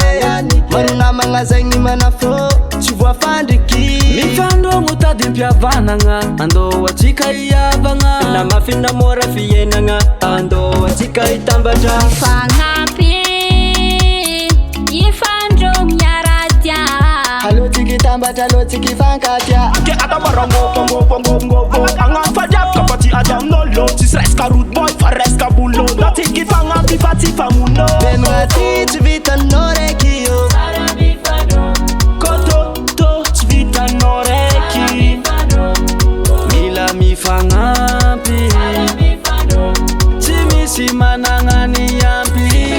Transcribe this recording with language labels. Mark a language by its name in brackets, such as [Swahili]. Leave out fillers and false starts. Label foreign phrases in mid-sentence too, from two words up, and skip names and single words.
[Malagasy] Maro namagna zegny manafo tsy voafandriky. Mifandrogno tady mpiavanagna, andohatsika hiavagna. Namafina mora fiainagna, andohatsika hitambatra. Fagnampy, ifandrogno miaradia. Alotsika hitambatra, alotsika hifankatya. Ke adamara ngopo Ankafizo kapati adam nolo tsisy resaka [English] root boy [Malagasy] fa resaka bolo na tiky fagnampy fa tsy famono. Menagna ty tsy vitanao raiky io. Koto tsy vitanao raiky. Mila mifagnampy, tsy misy managna ny ampy.